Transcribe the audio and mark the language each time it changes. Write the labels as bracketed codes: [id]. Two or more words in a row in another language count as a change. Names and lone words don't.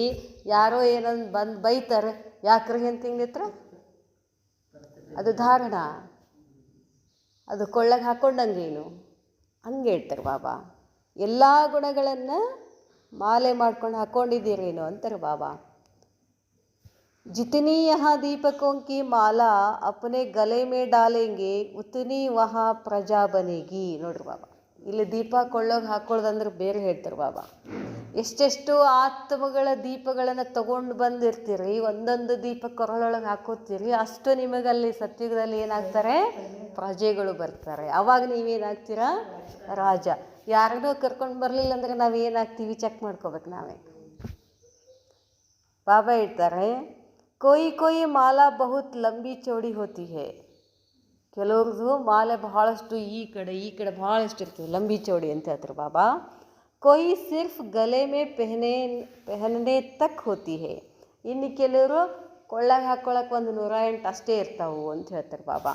[kn] ಯಾರೋ ಏನೊಂದು ಬಂದು ಬೈತಾರೆ, ಯಾಕ್ರಿ ಅಂತ ಹಿಂಗಿತ್ರ ಅದು ಧಾರಣ. ಅದು ಕೊಳ್ಳಗೆ ಹಾಕ್ಕೊಂಡಂಗೇನು? ಹಂಗೆ ಹೇಳ್ತಾರೆ ಬಾಬಾ. ಎಲ್ಲ ಗುಣಗಳನ್ನು ಮಾಲೆ ಮಾಡ್ಕೊಂಡು ಹಾಕ್ಕೊಂಡಿದ್ದೀರೇನು ಅಂತಾರೆ ಬಾಬಾ. [hi] जितनी यहाँ दीपकों की माला अपने गले में डालेंगे उतनी वहाँ प्रजा बनेगी. [kn] ನೋಡ್ರಿ ಬಾಬಾ, ಇಲ್ಲಿ ದೀಪ ಕೊಳ್ಳೋಗಿ ಹಾಕ್ಕೊಳ್ಳೋದಂದ್ರೆ ಬೇರೆ ಹೇಳ್ತಾರೆ ಬಾಬಾ. ಎಷ್ಟೆಷ್ಟು ಆತ್ಮಗಳ ದೀಪಗಳನ್ನು ತಗೊಂಡು ಬಂದಿರ್ತೀರಿ, ಒಂದೊಂದು ದೀಪ ಕೊರಳೊಳಗೆ ಹಾಕೋತೀರಿ, ಅಷ್ಟು ನಿಮಗಲ್ಲಿ ಸತ್ಯುಗದಲ್ಲಿ ಏನಾಗ್ತಾರೆ? ಪ್ರಜೆಗಳು ಬರ್ತಾರೆ. ಆವಾಗ ನೀವೇನಾಗ್ತೀರಾ? ರಾಜ. ಯಾರನ್ನೋ ಕರ್ಕೊಂಡು ಬರಲಿಲ್ಲ ಅಂದರೆ ನಾವೇನಾಗ್ತೀವಿ? ಚೆಕ್ ಮಾಡ್ಕೋಬೇಕು ನಾವೇ. ಬಾಬಾ ಹೇಳ್ತಾರೆ, [hi] कोई माला बहुत लंबी चौड़ी होती है. [kn] ಕೆಲವ್ರದ್ದು ಮಾಲೆ ಬಹಳಷ್ಟು ಈ ಕಡೆ ಬಹಳಷ್ಟು ಇರ್ತದೆ, [hi] लंबी चौड़ी [kn] ಅಂತ ಹೇಳ್ತಾರೆ ಬಾಬಾ. [hi] कोई सिर्फ गले में पहने तक होती है. [kn] ಇನ್ನು ಕೆಲವರು ಕೊಳ್ಳಾಗ ಹಾಕ್ಕೊಳಕ್ಕೆ 108 ಅಷ್ಟೇ ಇರ್ತಾವು ಅಂತ ಹೇಳ್ತಾರೆ ಬಾಬಾ.